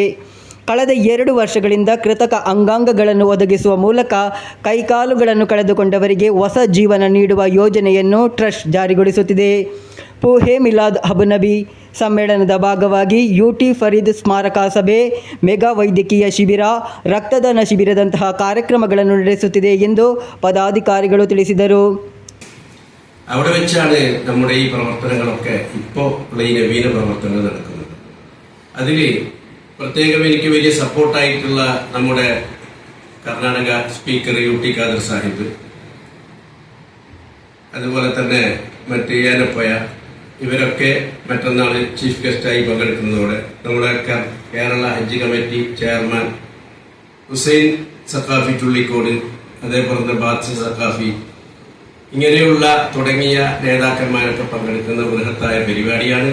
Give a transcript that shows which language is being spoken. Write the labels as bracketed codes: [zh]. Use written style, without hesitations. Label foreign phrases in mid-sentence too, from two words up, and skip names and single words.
[kn] ಕಳೆದ 2 ವರ್ಷಗಳಿಂದ ಕೃತಕ ಅಂಗಾಂಗಗಳನ್ನು ಒದಗಿಸುವ ಮೂಲಕ ಕೈಕಾಲುಗಳನ್ನು ಕಳೆದುಕೊಂಡವರಿಗೆ ಹೊಸ ಜೀವನ ನೀಡುವ ಯೋಜನೆಯನ್ನು ಟ್ರಸ್ಟ್ ಜಾರಿಗೊಳಿಸುತ್ತಿದೆ. ಪೋಹೆ ಮಿಲಾದ್ ಹಬುನಬಿ ಸಮ್ಮೇಳನದ ಭಾಗವಾಗಿ UT ಫರೀದ್ ಸ್ಮಾರಕ ಸಭೆ, ಮೆಗಾ ವೈದ್ಯಕೀಯ ಶಿಬಿರ, ರಕ್ತದಾನ ಶಿಬಿರದಂತಹ ಕಾರ್ಯಕ್ರಮಗಳನ್ನು ನಡೆಸುತ್ತಿದೆ ಎಂದು പദാധികാരികൾ ತಿಳಿಸಿದರು. [ml] അവിടെ വെച്ചാണ് നമ്മുടെ ഈ പ്രവർത്തനങ്ങളൊക്കെ ഇപ്പോൾ നവീന പ്രവർത്തനങ്ങൾ നടക്കുന്നത്. അതിൽ പ്രത്യേകം എനിക്ക് വലിയ സപ്പോർട്ടായിട്ടുള്ള നമ്മുടെ കർണാടക സ്പീക്കർ UT ഖാദർ സാഹിബ്, അതുപോലെ തന്നെ മറ്റ് ഏനപ്പോയ, ഇവരൊക്കെ മറ്റന്നാൾ ചീഫ് ഗസ്റ്റായി പങ്കെടുക്കുന്നതോടെ നമ്മുടെ കേരള ഹജ്ജ് കമ്മിറ്റി ചെയർമാൻ ഹുസൈൻ സഖാഫി ചുള്ളിക്കോട്, അതേപോലെ തന്നെ ബാദ്ഷ സഖാഫി, ഇങ്ങനെയുള്ള തുടങ്ങിയ നേതാക്കന്മാരൊക്കെ പങ്കെടുക്കുന്ന ബൃഹത്തായ പരിപാടിയാണ്.